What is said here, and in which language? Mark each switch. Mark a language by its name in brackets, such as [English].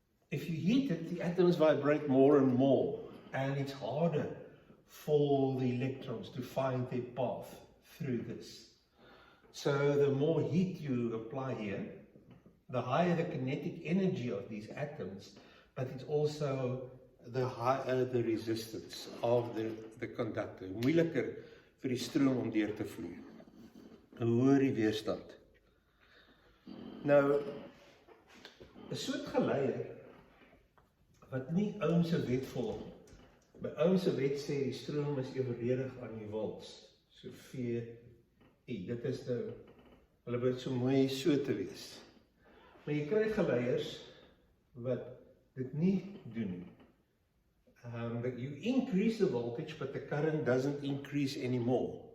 [English] If you heat it, the atoms vibrate more and more, and it's harder for the electrons to find their path through this. So the more heat you apply here, the higher the kinetic energy of these atoms, but it's also the higher the resistance of the conductor. [Afrikaans] Moeiliker vir die stroom om deur te vloei. Hoor die weerstand. Nou, 'n soort geleier wat nie Ohm se wet volg. By Ohm se wet sê die stroom is evenredig aan die volts. So VI. Dit is hulle behoort so mooi so te wees. Maar jy kry geleiers wat dit nie doen nie. [English] But you increase the voltage, but the current doesn't increase anymore.